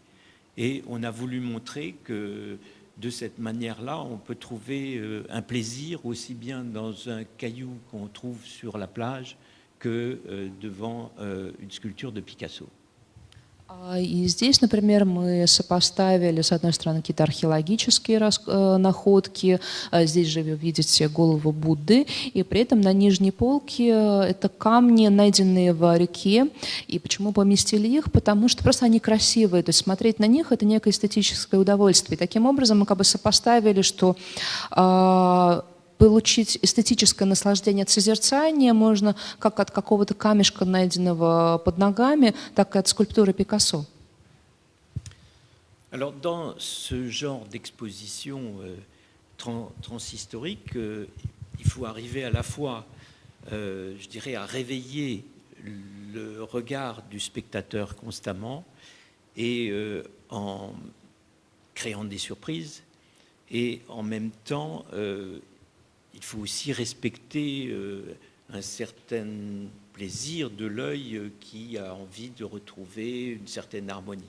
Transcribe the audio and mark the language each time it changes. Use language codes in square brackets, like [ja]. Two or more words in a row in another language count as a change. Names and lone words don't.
[fr] Et on a voulu montrer que de cette manière-là, on peut trouver un plaisir aussi bien dans un caillou qu'on trouve sur la plage que devant une sculpture de Picasso. [ru] И здесь, например, мы сопоставили, с одной стороны, какие-то археологические находки. Здесь же вы видите голову Будды. И при этом на нижней полке это камни, найденные в реке. И почему поместили их? Потому что просто они красивые. То есть смотреть на них — это некое эстетическое удовольствие. И таким образом мы как бы сопоставили, что получить эстетическое наслаждение от созерцания можно как от какого-то камешка, найденного под ногами, так и от скульптуры Пикассо. [fr] Alors, dans ce genre d'exposition transhistorique, il faut arriver à la fois, je dirais, à réveiller le regard du spectateur constamment et en créant des surprises, et en même temps il faut aussi respecter un certain plaisir de l'œil qui a envie de retrouver une certaine harmonie.